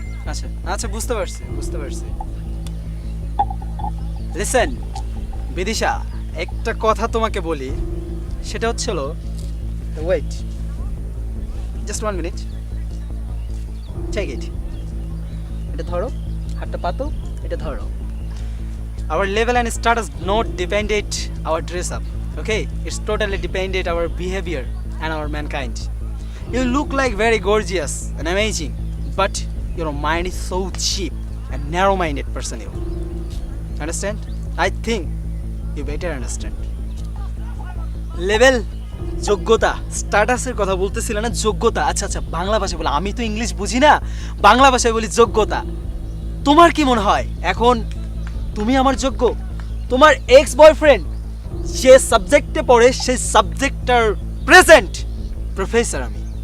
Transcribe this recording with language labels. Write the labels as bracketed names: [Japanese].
[Bangla] আচ্ছা আচ্ছা, বুঝতে পারছি। [English] listen Bidisha, [Bangla] একটা কথা তোমাকে বলি, সেটা হচ্ছিল, [English] Wait just 1 minute, take it. [Bangla] এটা ধরো, হাতটা পাতো, এটা ধরো। [English] Our level and status not dependent our dress up, okay? It's totally dependent our behavior and our mankind. You look like very gorgeous and amazing, but your mind is so cheap and narrow-minded person you. Understand? I think you better understand. [Bangla] Level, যোগ্যতা, স্ট্যাটাসের কথা বলতেছিল না, যোগ্যতা। আচ্ছা আচ্ছা, বাংলা ভাষায় বলে, আমি তো ইংলিশ বুঝি না, বাংলা ভাষায় বলি যোগ্যতা। তোমার কি মনে হয় এখন তুমি আমার যোগ্য? তোমার এক্স বয়ফ্রেন্ড যে সাবজেক্টে পড়ে সেই সাবজেক্টটার প্রেজেন্ট প্রফেসর আমি।